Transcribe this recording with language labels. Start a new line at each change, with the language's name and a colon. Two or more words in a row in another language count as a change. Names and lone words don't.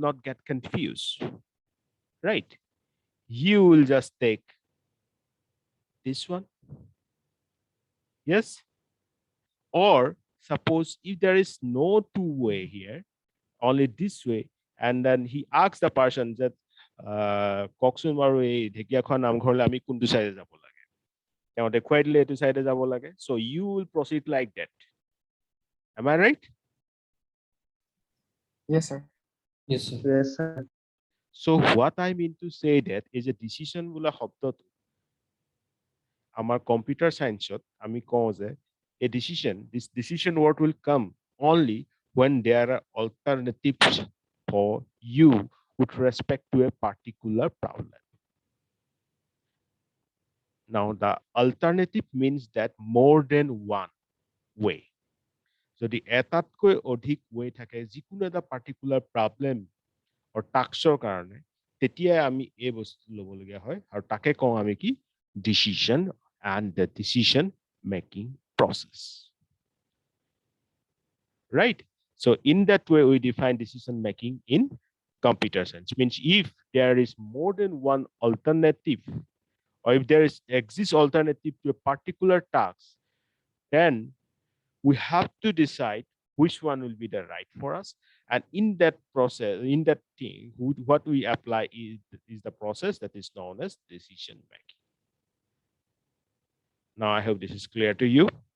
English: not get confused right you will just take this one yes or suppose if there is no two way here only this way and then he asks the person that
Assamese: ককচোন বাৰু এই ঢেকিয়াখোৱা নামঘৰলৈ আমি কোনটো সাইডে যাব লাগে তেওঁ দেখুৱাই দিলে এইটো সাইডে যাব লাগে
English: so you will proceed like that am I right yes sir yes sir yes sir so what I mean to say that is a decision
Assamese: বোলা শব্দটো আমাৰ কম্পিউটাৰ সায়েন্সত আমি কওঁ যে
English: a decision this decision word will come only when there are alternatives for you with respect to a particular problem now the alternative means that more than one way
Assamese: যদি এটাতকৈ অধিক way থাকে যিকোনো এটা
English: particular problem or taskৰ
Assamese: কাৰণে তেতিয়াই আমি এই বস্তু ল'বলগীয়া হয় আৰু তাকে কওঁ আমি কি
English: decision and the decision making process right so in that way we define decision making in computer science means if there is more than one alternative or if there is exists alternative to a particular task then we have to decide which one will be the right for us and in that process in that thing what we apply is the process that is known as decision making now I hope this is clear to you